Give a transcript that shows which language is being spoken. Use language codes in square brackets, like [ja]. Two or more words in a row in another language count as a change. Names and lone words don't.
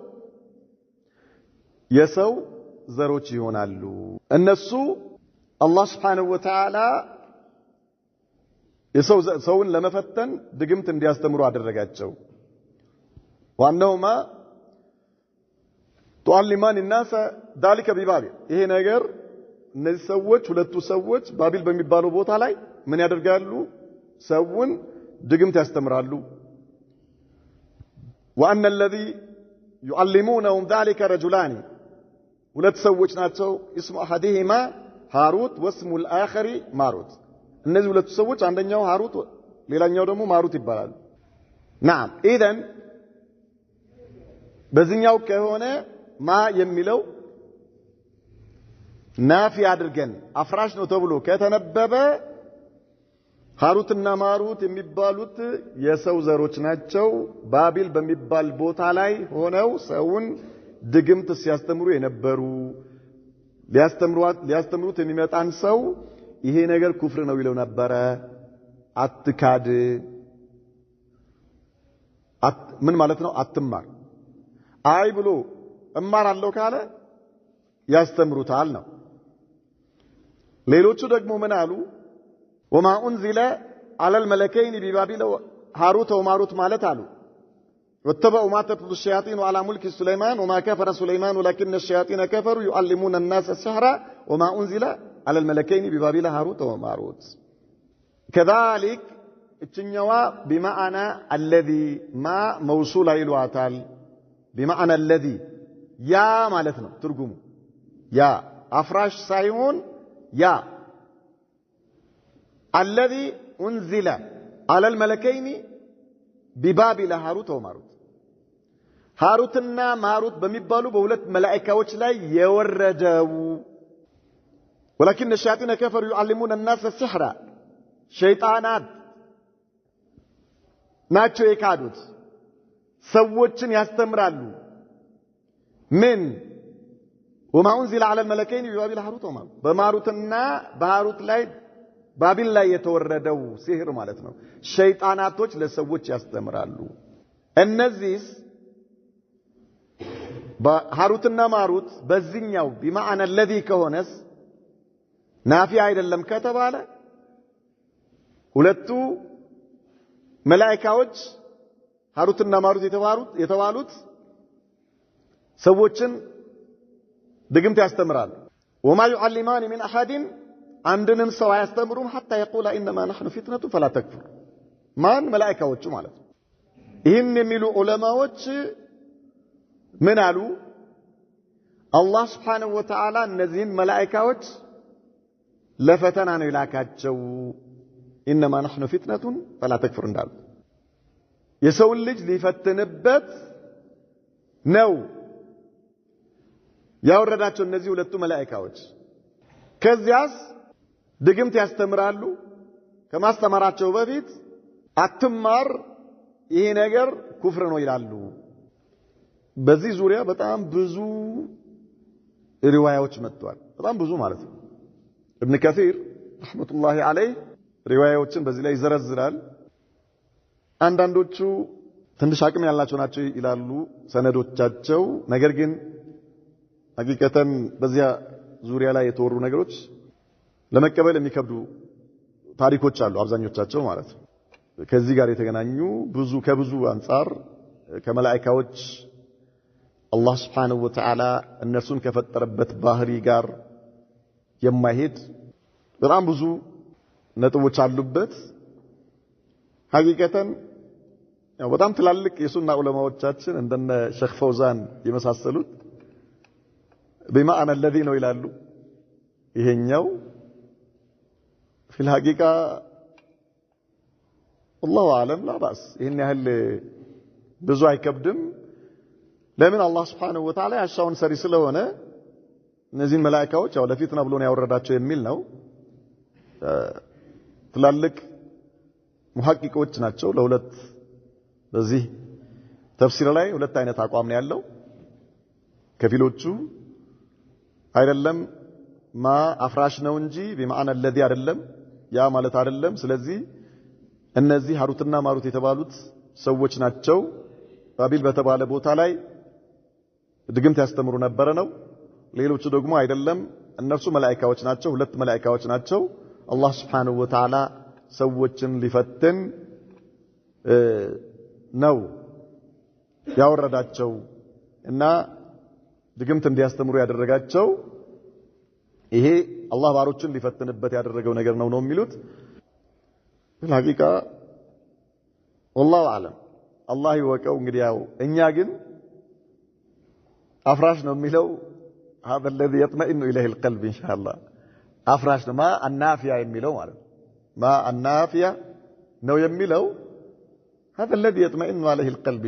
[am] የሰው ዘሮች ይሆናሉ እነሱ አላህ [ar] سبحانه وتعالى [am] ሰውን ለመፈተን ድግምት እንዲያስተምሩ አደረጋቸው ዋናውማ ጧሊማን [ar] الناس ذلك ببابل [am] ይሄ ነገር እነዚህ ሰዎች ሁለቱ ሰዎች ባቢል በሚባለው ቦታ ላይ ምን ያደርጋሉ ሰውን ድግምት ያስተምራሉ [ar] وان الذي يعلمونهم ذلك رجلان [am] ሁለት ሰዎች ናቸው [ar] اسم احدهما هاروت واسم الاخر ماروت [am] እነዚህ ሁለቱ ሰዎች አንደኛው ሃሩት ሌላኛው ደግሞ ማሩት ይባላል [ar] نعم اذا [am] በዚህኛው ከሆነ ማ የሚለው ናፊ አድርገን አፍራሽ ነው ተብሎ ከተነበበ ሃሩትና ማሩት የሚባሉት የሰው ዘሮች ናቸው ባቢል በሚባል ቦታ ላይ ሆነው ሰውን ድግምት ሲያስተምሩ የነበሩ ሊያስተምሩት የሚመጣን ሰው ይሄ ነገር ኩፍር ነው ይለው ነበር አትካድ ምን ማለት ነው አትማር አይ ብሎ እማራለሁ ካለ ያስተምሩታል ነው ሌሎቹ ደግሞ ምን አሉ [ar] وما انزل على الملكين ببابل هاروت وماروت [am] ማለት አሉ [ar] واتبعوا ما تتلو الشياطين على ملك سليمان وما كفر سليمان ولكن الشياطين كفروا يعلمون الناس السحر وما انزل على الملكين ببابل هاروت وماروت كذلك እችኛዋ بمعنى الذي ما موصول ይሏታል بمعنى الذي يا [am] ማለት ነው ትርጉሙ ያ አፍራሽ ሳይሆን ያ [ar] الذي انزل على الملكين ببابل هاروت وماروت [am] ሃሩትና ማሩት በሚባሉ በሁለት መላእክቶች ላይ የወረደው [ar] ولكن الشياطين كفروا يعلمون الناس السحر شيطانات [am] ናቸው የካዱት ሰዎችን ያስተምራሉ ምን [ar] وما انزل على الملكين ببابل هاروت وماروت [am] በማሩትና በሃሩት ላይ ባቢል ላይ የተወረደው ሲህር ማለት ነው ሸይጣናቶች ለሰዎች ያስተምራሉ እነዚህስ ሃሩትና ማሩት በዚህኛው [ar] بمعنى الذي [am] ከሆነስ ናፊ አይደለም ከተባለ ሁለቱ መላእክቶች ሃሩትና ማሩት የተባሉት ሰዎችን ድግምት ያስተምራሉ [ar] وما يعلمان من احد [am] አንድንም ሰው አያስተምሩም حتى [ar] يقول انما نحن فتنه فلا تكفر [am] ማን መላእክቶቹ ማለት ይህን የሚሉ ዑለማዎች ምን አሉ አላህ [ar] سبحانه وتعالى [am] እነዚህን መላእክቶች ለፈተና ነው ይላካቸው [ar] انما نحن فتنه فلا تكفر [am] እንዳሉ የሰው ልጅ ሊፈትንበት ነው ያወረዳቸው እነዚህ ሁለቱ መላእክቶች ከዚያስ ድግምት ያስተምራሉ ከማስተማራቸው በፊት አትማር ይሄ ነገር ኩፍር ነው ይላሉ በዚህ ዙሪያ በጣም ብዙ ሪዋያዎች መጥተዋል በጣም ብዙ ማለት ነው ابن كثير [ar] رحمه الله عليه [am] ሪዋያዎችን በዚህ ላይ ይዘረዝራል አንዳንዶቹ ትንሽ አቅም ያላቸው ናቸው ይላሉ ሰነዶቻቸው ነገር ግን ሐቂቀተን በዚያ ዙሪያ ላይ የተወሩ ነገሮች ለመቀበል የሚከብዱ ታሪኮች አሉ አብዛኞቻቸው ማለት ነው ከዚህ ጋር የተገናኙ ከብዙ አንፃር ከመላእክቶች አላህ [ar] سبحانه وتعالى [am] እነሱን ከፈጠረበት ባህሪ ጋር የማይሄድ በጣም ብዙ ነጥቦች አሉበት ሐቂቀተን በጣም ትላልቅ የሱና ዑለማዎቻችን እንደነ ሼክ ፈውዛን የመሳሰሉት [ar] بمعنى الذي [am] ነው ይላሉ ይሄኛው [ar] في الحقيقه والله اعلم لا باس [am] ይሄን ያህል ብዙ አይከብድም ለምን አላህ [ar] سبحانه وتعالى [am] ያሻውን ሰሪ ስለሆነ እነዚህን መላእክቶች ያው ለፊትና ብሎ ነው ያወረዳቸው የሚል ነው ትላልቅ ሙሐቂቆች ናቸው ለሁለት በዚህ ተፍሲር ላይ ሁለት አይነት አቋም ነው ያለው ከፊሎቹ አይደለም ማ አፍራሽ ነው እንጂ [ar] بمعنى الذي [am] አይደለም ያ ማለት አይደለም ስለዚህ እነዚህ ሀሩትና ማሩት የተባሉት ሰዎች ናቸው ባቢል በተባለ ቦታ ላይ ድግምት ያስተምሩ ነበር ነው ሌሎቹ ደግሞ አይደለም እነርሱ መላእክቶች ናቸው ሁለት መላእክቶች ናቸው አላህ [ar] سبحانه وتعالى [am] ሰዎችን ሊፈትን ነው ያወረዳቸው እና ድግምት እንዲያስተምሩ ያደረጋቸው ይሄ አላህ ባሮችን ሊፈትንበት ያደረገው ነገር ነው የሚሉት በሐቂቃ [ar] والله اعلم [am] አላህ ይወቀው እንግዲህ ያው እኛ ግን አፍራሽ ነው የሚለው [ar] هذا الذي يطمئن اليه القلب ان شاء الله [am] አፍራሽ ነው ማ [ar] النافية [am] የሚለው ማለት [ar] ما النافية [am] ነው የሚለው [ar] هذا الذي يطمئن عليه القلب